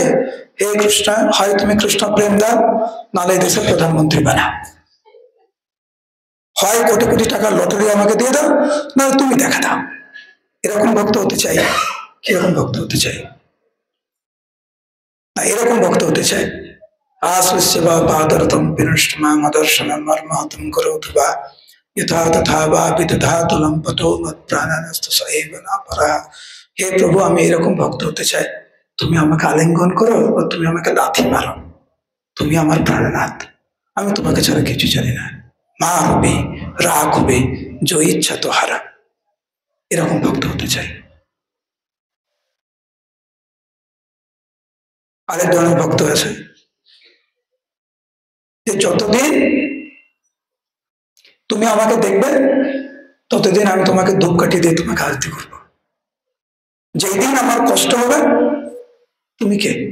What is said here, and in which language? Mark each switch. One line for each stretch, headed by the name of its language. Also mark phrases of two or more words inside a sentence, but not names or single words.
Bangla: হে কৃষ্ণ, হয় তুমি কৃষ্ণ প্রেম দাও, নাহলে এই দেশের প্রধানমন্ত্রী বানাও। হয় কোটি কোটি টাকার লটারি আমাকে দিয়ে দাও, নাহলে তুমি দেখা দাও। এরকম ভক্ত হতে চাই? কিরকম ভক্ত হতে চাই? না, এরকম ভক্ত হতে চাই,
Sanskrit: आश्लिष्य वा पादरतं विनष्टमां अदर्शनं मर्माहतं करोतु वा यथा तथा वा विदधातु लम्पतो मत्प्राणनस्तु स एव न परः। हे प्रभु,
Bangla: আমি এরকম ভক্ত হতে চাই, তুমি আমাকে আলিঙ্গন করো বা তুমি আমাকে লাথি মারো, তুমি আমার প্রাণনাথ, আমি তোমাকে ছাড়া কিছু জানি না, মা হবে রাগ হবে जो ইচ্ছা তো হারা। এরকম ভক্ত হতে চাই। আরেক ধরনের ভক্ত আছে যে যতদিন তুমি আমাকে দেখবে ততদিন আমি তোমাকে ধূপকাঠি দিয়ে তোমাকে আরতি করবো, যেই দিন আমার কষ্ট হবে তুমি কে?